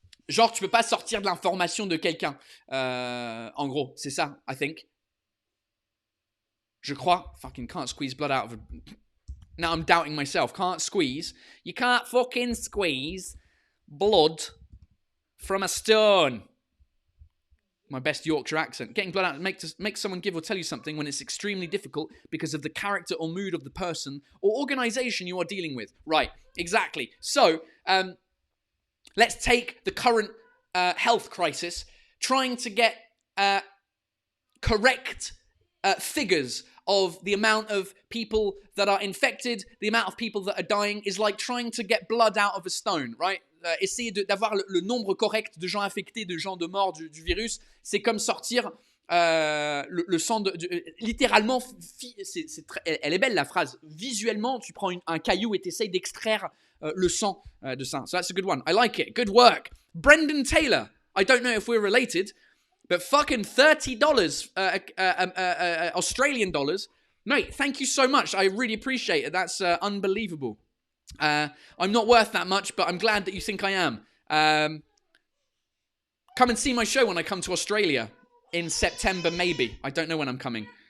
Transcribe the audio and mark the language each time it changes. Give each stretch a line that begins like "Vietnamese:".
French: genre, tu peux pas sortir de l'information de quelqu'un. En gros, c'est ça,
English: I think.
French: Je crois.
English: Fucking can't squeeze blood out of a... Now I'm doubting myself. Can't squeeze. You can't fucking squeeze blood from a stone. My best Yorkshire accent. Getting blood out makes someone give or tell you something when it's extremely difficult because of the character or mood of the person or organization you are dealing with. Right, exactly. So, let's take the current health crisis, trying to get correct figures of the amount of people that are infected, the amount of people that are dying, is like trying to get blood out of a stone, right?
French: Essayer d'avoir le nombre correct de gens infectés, de gens de morts du virus, c'est comme sortir le sang littéralement, elle est belle la phrase. Visuellement, tu prends un caillou et t'essayes d'extraire le sang de ça.
English: So that's a good one. I like it. Good work. Brendan Taylor. I don't know if we're related, but fucking $30 Australian dollars. Mate, thank you so much. I really appreciate it. That's unbelievable. I'm not worth that much, but I'm glad that you think I am. Come and see my show when I come to Australia in September, maybe. I don't know when I'm coming.